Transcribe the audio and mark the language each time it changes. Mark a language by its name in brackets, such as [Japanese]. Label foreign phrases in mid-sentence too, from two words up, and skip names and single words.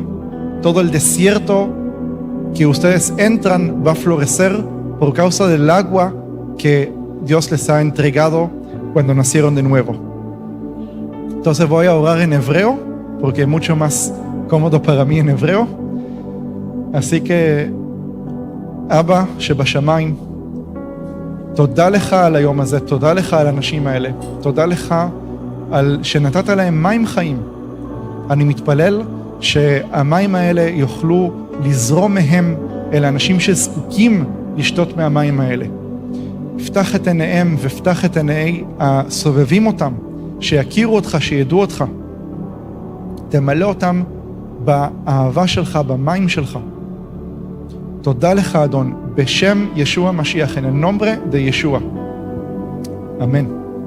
[Spanish] Todo el desierto que ustedes entran va a florecer por causa del agua que Dios les ha entregado cuando nacieron de nuevo. Entonces voy a orar en hebreo, porque es mucho más cómodo para mí en hebreo. así que, [Hebrew] אבא שבשמיים, תודה לך על היום הזה, תודה לך על האנשים האלה, תודה לך על שנתת להם מים חיים. אני מתפלל שהמים האלה יוכלו לזרום מהם אל האנשים שזקוקים לשתות מהמים האלה. פתח את עיניהם ופתח את עיני הסובבים אותם, שיכירו אותך, שידעו אותך. תמלא אותם באהבה שלך, במים שלך. תודה לך אדון, בשם ישוע משיח, [Spanish] en el nombre de Yeshua. אמן.